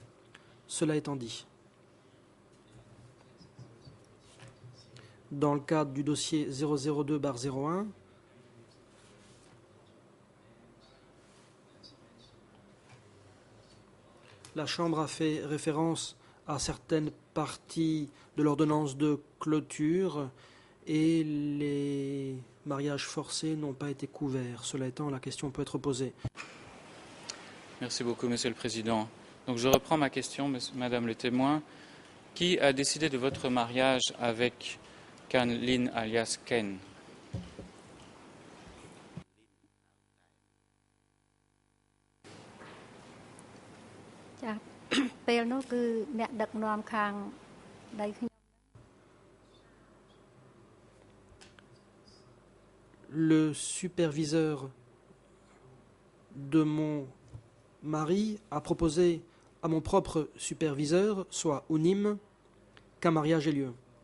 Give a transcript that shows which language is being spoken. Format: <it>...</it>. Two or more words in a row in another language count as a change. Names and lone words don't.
<fr>Cela étant dit, dans le cadre du dossier 002/01, la Chambre a fait référence à certaines parties de l'ordonnance de clôture et les mariages forcés n'ont pas été couverts. Cela étant, la question peut être posée. Merci beaucoup, Monsieur le Président. Donc je reprends ma question, Madame le témoin. Qui a décidé de votre mariage avec Can Lin alias Ken?</fr> <km>ចា៎ ពេលនោះគឺអ្នកដឹកនាំខាងដៃខ្ញុំ</km> <fr>Le superviseur de mon mari a proposé à mon propre superviseur, soit Unim, qu'un mariage ait lieu.</fr>